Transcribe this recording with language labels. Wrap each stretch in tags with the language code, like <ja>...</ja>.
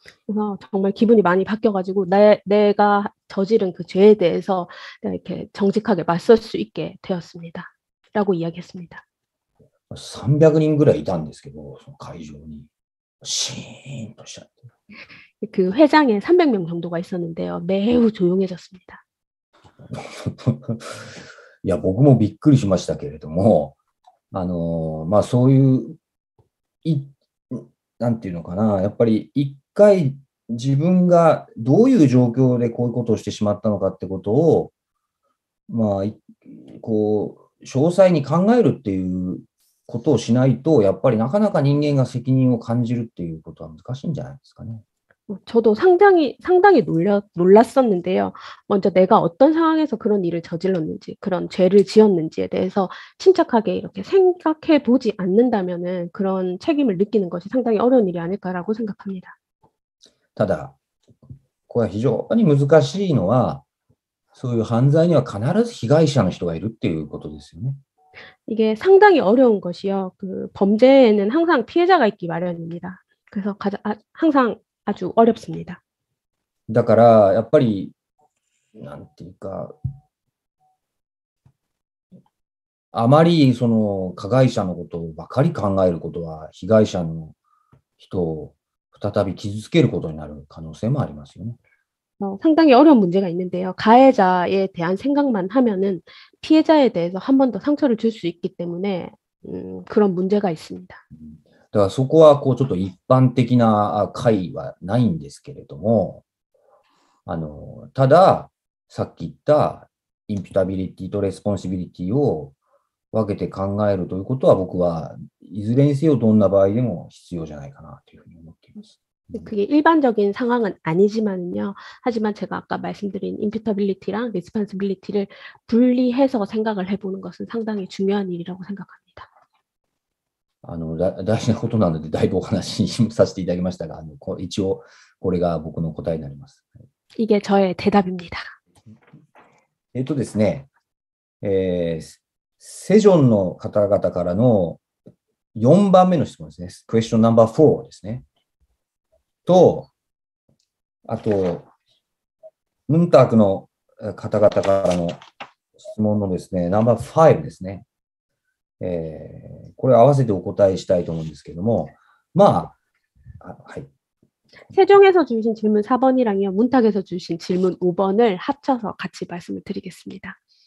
<ko>그래서 정말 기분이 많이 바뀌어가지고 내가 저지른 그 죄에 대해서 내가 이렇게 정직하게 맞설 수 있게 되었습니다. 라고 이야기했습니다.</ko> <ja>300人ぐらいいたんですけど、その会場に。シーンとしちゃって。</ja> <ko>그 회장에 300명 정도가 있었는데요. 매우 조용해졌습니다.</ko> <ja>いや、僕もびっくりしましたけれども、まあそういうなんていうのかな、やっぱり一回自分がどういう状況でこういうことをしてしまったのかってことを、まあ、こう、詳細に考えるっていうことをしないと、やっぱりなかなか人間が責任を感じるっていうことは難しいんじゃないですかね。</ja> <ko>저도 상당히 놀랐었는데요. 먼저 내가 어떤 상황에서 그런 일을 저질렀는지, 그런 죄를 지었는지에 대해서 침착하게 이렇게 생각해 보지 않는다면은 그런 책임을 느끼는 것이 상당히 어려운 일이 아닐까라고 생각합니다.</ko> <ja>ただ、これは非常に難しいのは、そういう犯罪には必ず被害者の人がいるっていうことですよね。</ja> <ko>이게 상당히 어려운 것이요. 그 범죄에는 항상 피해자가 있기 마련입니다. 그래서 항상 아주 어렵습니다.</ko> <ja>だから、やっぱり、なんていうか、あまりその加害者のことをばかり考えることは、被害者の人を再び傷つけることになる可能性もありますよね。</ja> <ko>상당히 어려운 문제가 있는데요. 가해자에 대한 생각만 하면은 피해자에 대해서 한 번 더 상처를 줄 수 있기 때문에 그런 문제가 있습니다.</ko> <ja>だからそこはこうちょっと一般的な解はないんですけれども、ただ、さっき言ったインピュタビリティとレスポンシビリティを分けて考えるということは僕はいずれにせよどんな場合でも必要じゃないかなというふうに思っています。</ja> <ko>그게 일반적인 상황은 아니지만요. 하지만 제가 아까 말씀드린 임퓨터빌리티랑 리스폰시빌리티를 분리해서 생각을 해보는 것은 상당히 중요한 일이라고 생각합니다.</ko> <ja>大事なことなのでだいぶお話しさせていただきましたが、一応これが僕の答えになります。</ja> <ko>이게 저의 대답입니다.</ko> <ja>ですね、セジョンの方々からの4番目の質問ですね。クエスチョンナンバー4ですね。と、あと、ムンタークの方々からの質問のですね、ナンバー5ですね。これを合わせてお答えしたいと思うんですけども、まあ、はい。</ja> <ko>세종에서 주신 질문 4번이랑요, 문탁에서 주신 질문 5번을 합쳐서 같이 말씀을 드리겠습니다.</ko>